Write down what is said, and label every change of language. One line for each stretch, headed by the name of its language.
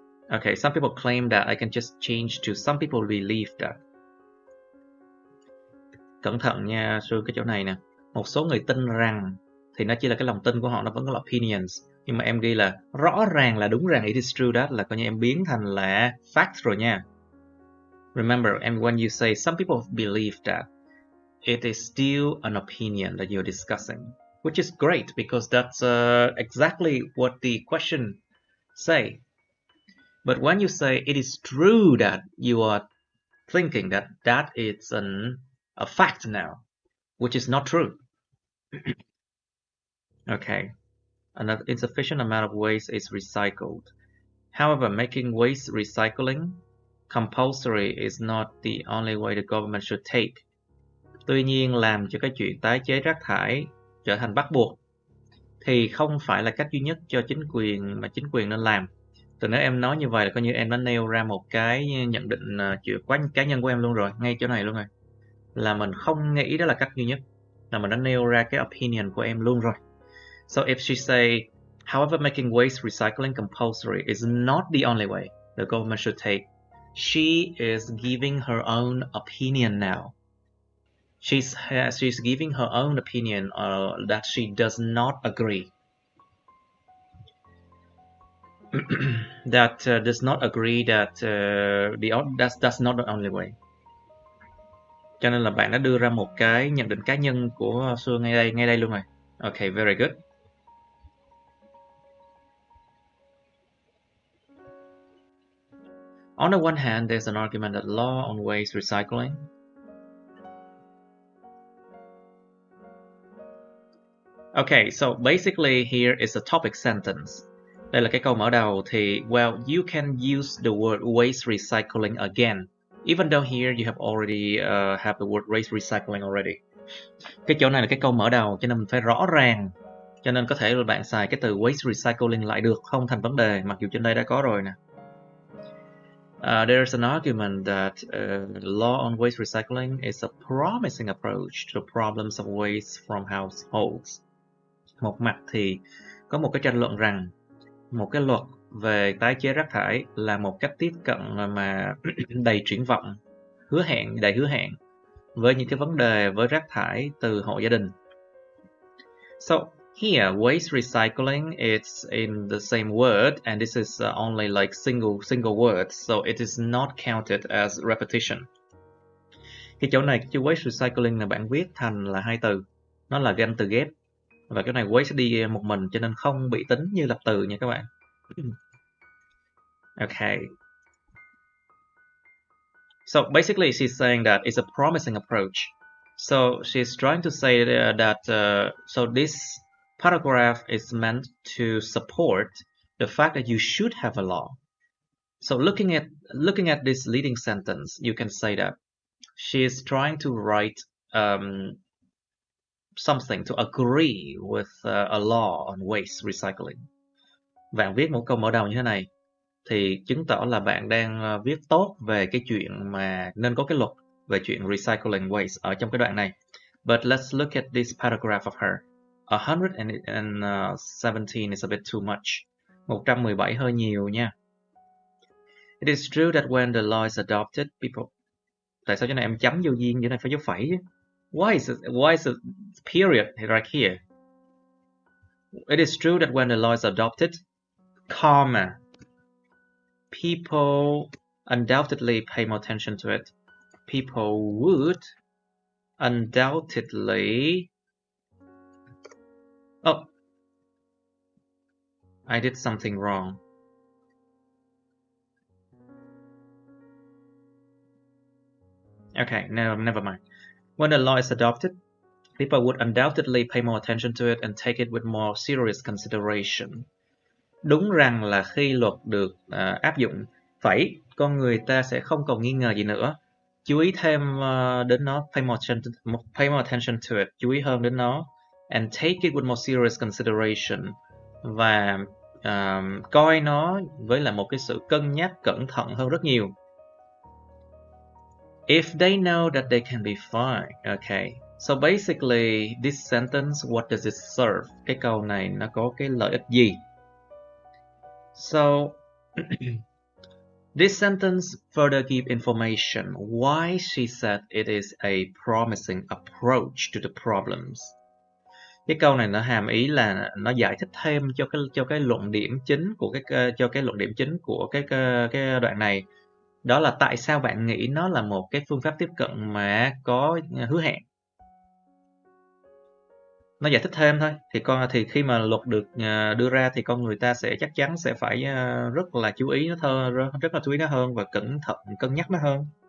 English: Okay, some people claim that. I can just change to some people believe that.
Vietnamese: Cẩn thận nha sư, cái chỗ này nè. Một số người tin rằng thì nó chỉ là cái lòng tin của họ, nó vẫn có là opinions. Nhưng mà em ghi là rõ ràng là đúng rằng, it is true that, là coi như em biến thành là fact rồi nha.
English: Remember, and when you say some people believe that, it is still an opinion that you're discussing, which is great because that's exactly what the question say. But when you say it is true that, you are thinking that is a fact now, which is not true. Okay, an insufficient amount of waste is recycled. However, making waste recycling compulsory is not the only way the government should take.
Vietnamese: Tuy nhiên, làm cho cái chuyện tái chế rác thải trở thành bắt buộc thì không phải là cách duy nhất cho chính quyền mà chính quyền nên làm. Từ nếu em nói như vậy là coi như em đã nêu ra một cái nhận định chuyện quá cá nhân của em luôn rồi, ngay chỗ này luôn rồi. Là mình không nghĩ đó là cách duy nhất, là mình đã nêu ra cái opinion của em luôn rồi.
English: So if she say, however, making waste recycling compulsory is not the only way the government should take, she is giving her own opinion now. She's giving her own opinion that she does not agree. That does not agree that that's not the only way.
Vietnamese: Cho nên là bạn đã đưa ra một cái nhận định cá nhân của Xưa ngay đây luôn rồi.
English: Okay, very good. On the one hand, there's an argument that law on waste recycling Okay, so basically here is a topic sentence.
Vietnamese: Đây là cái câu mở đầu thì
English: well, you can use the word waste recycling again, even though here you have already have the word waste recycling already.
Vietnamese: Cái chỗ này là cái câu mở đầu cho nên mình phải rõ ràng. Cho nên có thể là bạn xài cái từ waste recycling lại được, không thành vấn đề, mặc dù trên đây đã có rồi nè.
English: There's an argument that law on waste recycling is a promising approach to the problems of waste from households.
Vietnamese: Một mặt thì có một cái tranh luận rằng một cái luật về tái chế rác thải là một cách tiếp cận mà đầy triển vọng, đầy hứa hẹn với những cái vấn đề với rác thải từ hộ gia đình.
English: So here, waste recycling is in the same word, and this is only like single word, so it is not counted as repetition.
Vietnamese: Cái chỗ này, cái chữ waste recycling là bạn viết thành là hai từ, nó là ganh từ ghép, và cái này waste sẽ đi một mình cho nên không bị tính như lập từ nha các bạn.
English: Okay. So basically, she's saying that it's a promising approach. So she's trying to say that so this paragraph is meant to support the fact that you should have a law. So looking at this leading sentence, you can say that she is trying to write something to agree with a law on waste recycling.
Vietnamese: Bạn viết một câu mở đầu như thế này thì chứng tỏ là bạn đang viết tốt về cái chuyện mà nên có cái luật về chuyện recycling waste ở trong cái đoạn này.
English: But let's look at this paragraph of her. 117 is a bit too much. 117
Vietnamese: hơi nhiều nha.
English: It is true that when the law is adopted, people...
Vietnamese: Tại sao chỗ này em chấm vô duyên, chỗ này phải dấu phẩy chứ?
English: Why is it period right here? It is true that when the law is adopted, comma, people undoubtedly pay more attention to it. People would undoubtedly... Oh, I did something wrong. Okay, no, never mind. When the law is adopted, people would undoubtedly pay more attention to it and take it with more serious consideration.
Vietnamese: Đúng rằng là khi luật được áp dụng, con người ta sẽ không còn nghi ngờ gì nữa. Chú ý thêm đến nó,
English: pay more attention to it,
Vietnamese: chú ý hơn đến nó,
English: and take it with more serious consideration,
Vietnamese: và coi nó với là một cái sự cân nhắc cẩn thận hơn rất nhiều.
English: If they know that they can be fine. Okay. So basically, this sentence, what does it serve?
Vietnamese: Cái câu này nó có cái lợi ích gì?
English: So, this sentence further give information why she said it is a promising approach to the problems.
Vietnamese: Cái câu này nó hàm ý là nó giải thích thêm cho cái luận điểm chính của cái đoạn này. Đó là tại sao bạn nghĩ nó là một cái phương pháp tiếp cận mà có hứa hẹn. Nó giải thích thêm thôi. Thì khi mà luật được đưa ra thì con người ta sẽ chắc chắn sẽ phải rất là chú ý nó hơn và cân nhắc nó hơn.